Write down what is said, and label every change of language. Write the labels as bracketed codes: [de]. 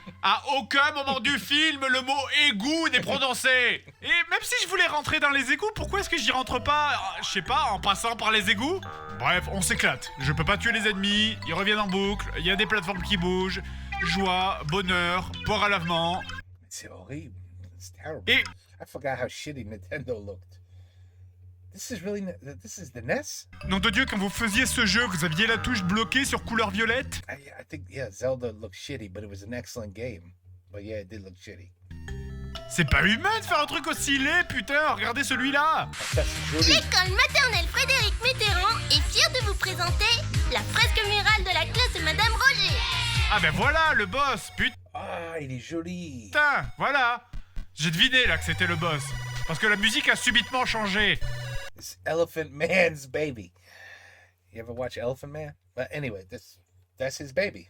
[fr] À aucun moment du film, le mot égout n'est prononcé. Et même si je voulais rentrer dans les égouts, pourquoi est-ce que j'y rentre pas, je sais pas, en passant par les égouts? Bref, on s'éclate. Je peux pas tuer les ennemis, ils reviennent en boucle, il y a des plateformes qui bougent. Joie, bonheur, port à lavement. C'est horrible. [en] It's terrible. [fr] Et [en] I forgot how shitty Nintendo looked. This is the NES? [fr] nom de Dieu, quand vous faisiez ce jeu, vous aviez la touche bloquée sur couleur violette? [en] I think, yeah, Zelda looked shitty, but it was an excellent game. But yeah, it did look shitty. [fr] C'est pas humain de faire un truc aussi laid, putain, regardez celui-là. L'école maternelle Frédéric Mitterrand est fière de vous présenter la fresque murale de la classe de Madame Roger. Ah ben voilà, le boss, putain. Ah, il est joli. Putain, voilà. J'ai deviné là que c'était le boss. Parce que la musique a subitement changé. [en] It's Elephant Man's baby. You ever watch Elephant Man? But anyway, that's his baby.